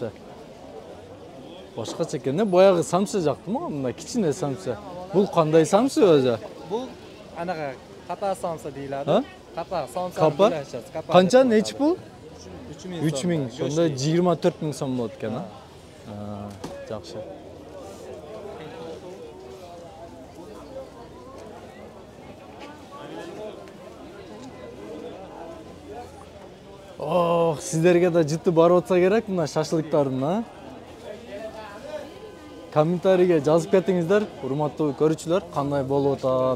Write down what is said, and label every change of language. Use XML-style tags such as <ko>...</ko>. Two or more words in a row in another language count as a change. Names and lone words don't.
<uz>Boshqacha ekan, boyag'i samsa yoqdimi? Bunda kichkina samsa. Bu qanday samsa o'zi? Bu anaqa qapa samsa deyiladi. Qapa samsa. Qancha, nechi pul? 3000 3000. Shunda 24 ming so'm bo'ladi ekan, ha?</uz> <ky>Жакшы. Ох, сиздерге да жыты барып атса керек мына шашлыктардын, а? Комментарийге жазып кетиңиздер, урматтуу көрүүчүлөр, кандай болуп атат?</ky>